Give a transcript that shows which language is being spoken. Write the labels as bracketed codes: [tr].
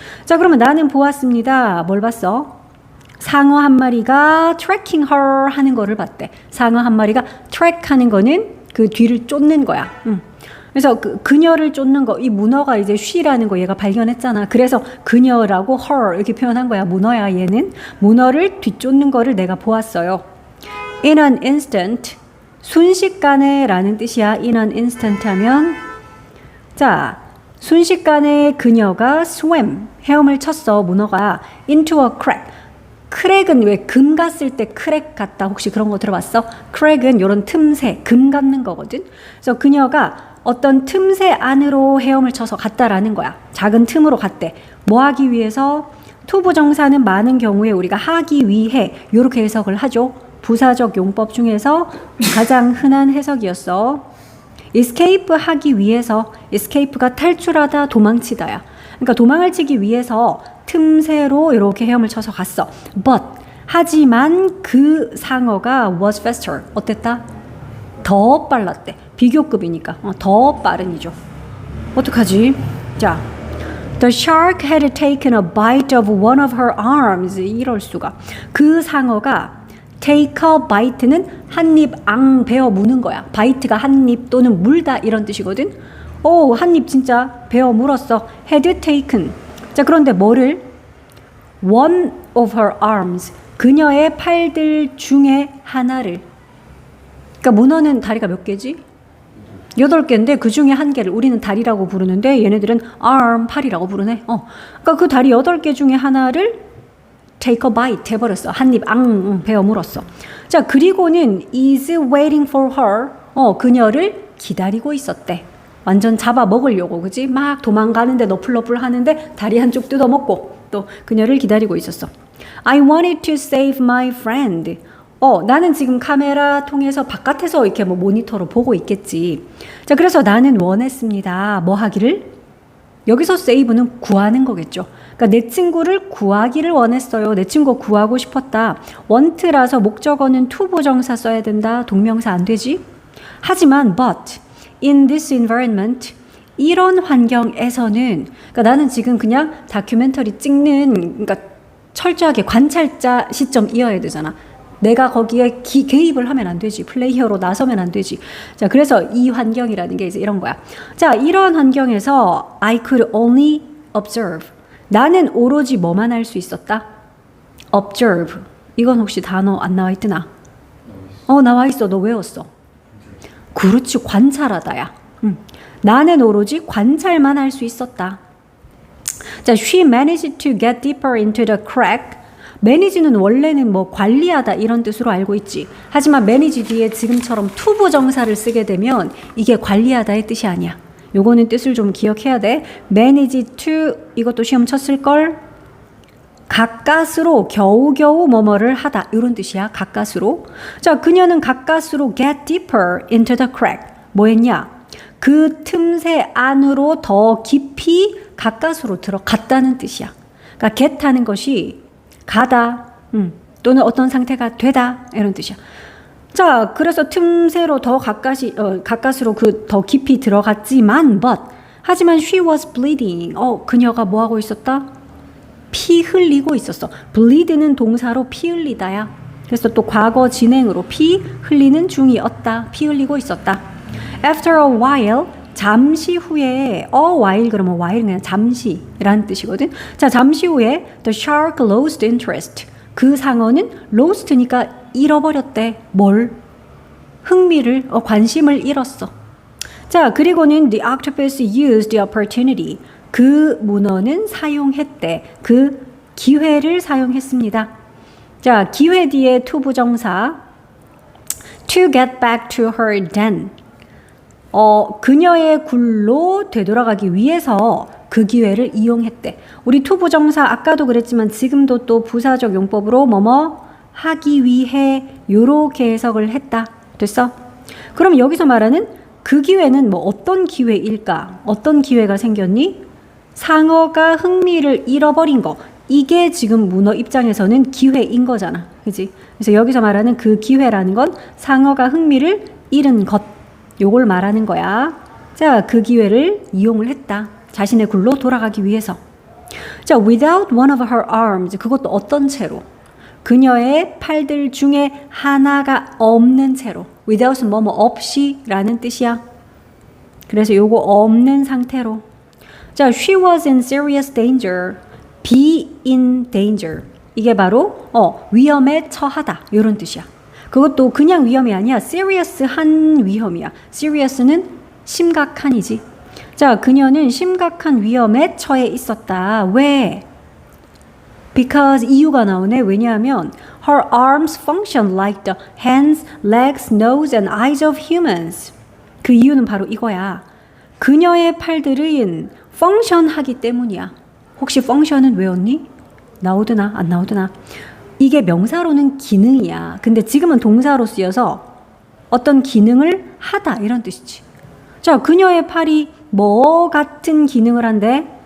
[ko] 자, 그러면 나는 보았습니다. 뭘 봤어? 상어 한 마리가 [en] tracking her [ko] 하는 거를 봤대. 상어 한 마리가 track 하는 거는 그 뒤를 쫓는 거야. 그래서 그녀를 쫓는 거, 이 문어가 이제 she라는 거 얘가 발견했잖아. 그래서 그녀라고 her 이렇게 표현한 거야. 문어야 얘는. 문어를 뒤쫓는 거를 내가 보았어요. [en] In an instant, [ko] 순식간에 라는 뜻이야. [en] In an instant 하면 자, [ko] 순식간에 그녀가 swim, 헤엄을 쳤어. [en] 문어가 into a crack. [ko] 크랙은 왜 금 갔을 때 크랙 같다. 혹시 그런 거 들어봤어? 크랙은 이런 틈새, 금 갖는 거거든. 그래서 그녀가 어떤 틈새 안으로 헤엄을 쳐서 갔다라는 거야. 작은 틈으로 갔대. 뭐 하기 위해서? 투부정사는 많은 경우에 우리가 하기 위해 이렇게 해석을 하죠. 부사적 용법 중에서 가장 흔한 해석이었어. escape 하기 위해서, escape가 탈출하다, 도망치다야. 그러니까 도망을 치기 위해서 틈새로 이렇게 헤엄을 쳐서 갔어. But 하지만 그 상어가 [en] was faster. [ko] 어땠다? 더 빨랐대. 비교급이니까 더 빠른이죠. 어떡하지? [en] 자, The shark had taken a bite of one of her arms. [ko] 이럴 수가. 그 상어가 [en] take a bite [ko] 는 한 입 앙 베어 무는 거야. bite가 한 입 또는 물다 이런 뜻이거든. 오, 한 입 진짜 베어 물었어. [en] had taken. [ko] 자, 그런데 뭐를? [en] one of her arms. [ko] 그녀의 팔들 중에 하나를. 그러니까 문어는 다리가 몇 개지? 8개인데 그 중에 한 개를 우리는 다리라고 부르는데 얘네들은 arm, 팔이라고 부르네. 그러니까 그 다리 8개 중에 하나를 [en] take a bite [ko] 해버렸어. 한 입 앙 베어 물었어. 자, 그리고는 [en] is waiting for her. [ko] 그녀를 기다리고 있었대. 완전 잡아 먹으려고, 그지? 막 도망가는데 너플너플 하는데 다리 한쪽 뜯어먹고 또 그녀를 기다리고 있었어. [en] I wanted to save my friend. [ko] 나는 지금 카메라 통해서 바깥에서 이렇게 뭐 모니터로 보고 있겠지. 자, 그래서 나는 원했습니다. 뭐 하기를? 여기서 save는 구하는 거겠죠. 그러니까 내 친구를 구하기를 원했어요. 내 친구 구하고 싶었다. want라서 목적어는 투부정사 써야 된다. 동명사 안 되지? 하지만 [en] but in this environment [ko] 이런 환경에서는 그러니까 나는 지금 그냥 다큐멘터리 찍는 그러니까 철저하게 관찰자 시점이어야 되잖아. 내가 거기에 개입을 하면 안 되지. 플레이어로 나서면 안 되지. 자, 그래서 이 환경이라는 게 이제 이런 거야. 자, 이런 환경에서 [en] I could only observe. [ko] 나는 오로지 뭐만 할 수 있었다? [en] observe. [ko] 이건 혹시 단어 안 나와 있드나? 나와 있어. 너 외웠어. 그렇지. 관찰하다야. 나는 오로지 관찰만 할 수 있었다. [en] 자, she managed to get deeper into the crack. [ko] 매니지는 원래는 뭐 관리하다 이런 뜻으로 알고 있지. 하지만 매니지 뒤에 지금처럼 투부정사를 쓰게 되면 이게 관리하다의 뜻이 아니야. 요거는 뜻을 좀 기억해야 돼. manage to 이것도 시험 쳤을걸. 가까스로 겨우겨우 뭐뭐를 하다 이런 뜻이야. 가까스로. 자, 그녀는 가까스로 [en] get deeper into the crack. [ko] 뭐 했냐? 그 틈새 안으로 더 깊이 가까스로 들어갔다는 뜻이야. 그러니까 get 하는 것이 가다, 또는 어떤 상태가 되다 이런 뜻이야. 자, 그래서 틈새로 더 가까스로 그 더 깊이 들어갔지만, 하지만 [en] she was bleeding. [ko] 그녀가 뭐 하고 있었다? 피 흘리고 있었어. bleed는 동사로 피 흘리다야. 그래서 또 과거 진행으로 피 흘리는 중이었다. 피 흘리고 있었다. [en] After a while. [ko] 잠시 후에 while 그러면 while 그냥 잠시라는 뜻이거든. 자, 잠시 후에 [en] the shark lost interest. [ko] 그 상어는 lost니까 잃어버렸대. 뭘? 흥미를, 관심을 잃었어. 자, 그리고는 [en] the octopus used the opportunity. [ko] 그 문어는 사용했대. 그 기회를 사용했습니다. 자, 기회 뒤에 투부정사 [en] to get back to her den. [ko] 그녀의 굴로 되돌아가기 위해서 그 기회를 이용했대. 우리 투부정사 아까도 그랬지만 지금도 또 부사적 용법으로 뭐뭐 하기 위해 요렇게 해석을 했다. 됐어? 그럼 여기서 말하는 그 기회는 뭐 어떤 기회일까? 어떤 기회가 생겼니? 상어가 흥미를 잃어버린 거. 이게 지금 문어 입장에서는 기회인 거잖아. 그치? 그래서 여기서 말하는 그 기회라는 건 상어가 흥미를 잃은 것. 요걸 말하는 거야. 자, 그 기회를 이용을 했다. 자신의 굴로 돌아가기 위해서. [en] 자, without one of her arms. [ko] 그것도 어떤 채로? 그녀의 팔들 중에 하나가 없는 채로. without은 뭐뭐 없이 라는 뜻이야. 그래서 요거 없는 상태로. [en] 자, she was in serious danger. be in danger. [ko] 이게 바로 위험에 처하다. 요런 뜻이야. 그것도 그냥 위험이 아니야. serious한 위험이야. serious는 심각한이지. 자, 그녀는 심각한 위험에 처해 있었다. 왜? Because 이유가 나오네. 왜냐하면 [en] her arms function like the hands, legs, nose and eyes of humans. [ko] 그 이유는 바로 이거야. 그녀의 팔들은 펑션하기 때문이야. 혹시 펑션은 외웠니? 나오드나 안 나오드나? 이게 명사로는 기능이야. 근데 지금은 동사로 쓰여서 어떤 기능을 하다 이런 뜻이지. 자, 그녀의 팔이 뭐 같은 기능을 한대?